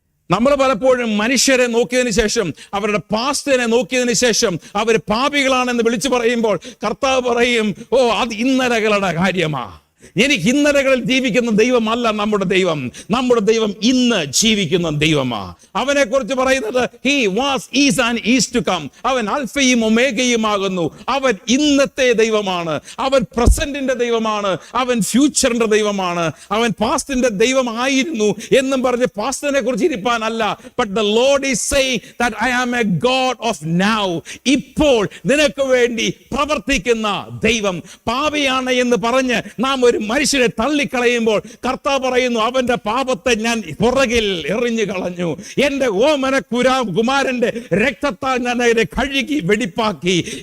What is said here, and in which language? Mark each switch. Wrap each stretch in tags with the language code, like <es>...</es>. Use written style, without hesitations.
<ml>നമ്മൾ പലപ്പോഴും മനുഷ്യരെ നോക്കിയതിന് ശേഷം, അവരുടെ പാസ്റ്റിനെ നോക്കിയതിന് ശേഷം അവർ പാപികളാണെന്ന് വിളിച്ചു പറയുമ്പോൾ കർത്താവ് പറയും, ഓ അത് ഇന്നലകളുടെ കാര്യമാ. എനിക്ക് ഇന്നലകളിൽ ജീവിക്കുന്ന ദൈവമല്ല നമ്മുടെ ദൈവം. നമ്മുടെ ദൈവം ഇന്ന് ജീവിക്കുന്ന ദൈവമാ. അവനെ കുറിച്ച് പറയുന്നത്</ml> <en>he was, is and is to come.</en> <ml>അവൻ ആൽഫയും ഒമേഗയുമാകുന്നു. അവൻ ഇന്നത്തെ ദൈവമാണ്, അവൻ പ്രസന്റിന്റെ ദൈവമാണ്, അവൻ ഫ്യൂച്ചറിന്റെ ദൈവമാണ്, അവൻ പാസ്റ്റിന്റെ ദൈവമായിരുന്നു എന്നും പറഞ്ഞ് പാസ്റ്റിനെ കുറിച്ച് ഇരിപ്പാനല്ല.</ml> <en>But the Lord is saying that I am a God of now.</en> <ml>ഇപ്പോൾ നിനക്ക് വേണ്ടി പ്രവർത്തിക്കുന്ന ദൈവം. പാപിയാണ് എന്ന് പറഞ്ഞ് നാം ഒരു മനുഷ്യനെ തള്ളിക്കളയുമ്പോൾ കർത്താവ് പറയുന്നു, അവന്റെ പാപത്തെ ഞാൻ പുറകിൽ എറിഞ്ഞു കളഞ്ഞു, എന്റെ ഓമന കുമാരന്റെ രക്തത്താൽ ഞാൻ അതിനെ കഴുകി വെടിപ്പാക്കി.</ml>